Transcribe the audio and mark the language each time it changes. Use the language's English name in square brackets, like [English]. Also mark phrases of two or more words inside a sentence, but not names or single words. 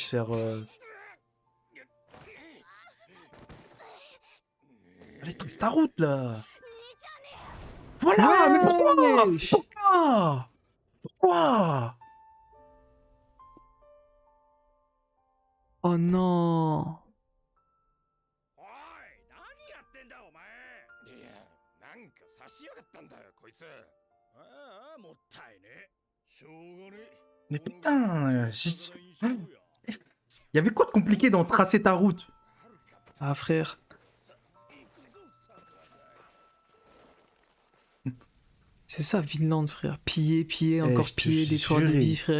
[French] se faire. Allez, trace ta route, là. Voilà, mais pourquoi Wesh. Pourquoi Pourquoi Oh non. [Japanese] おい何やってんだお前いやなんか差しやがったんだよこいつああもったいねしょうがね [French] Mais putain, il y avait quoi de compliqué dans tracer ta route? Ah, frère. C'est ça, Vinland, frère. Piller, piller, encore je te piller, détruire des jure. vies, frère.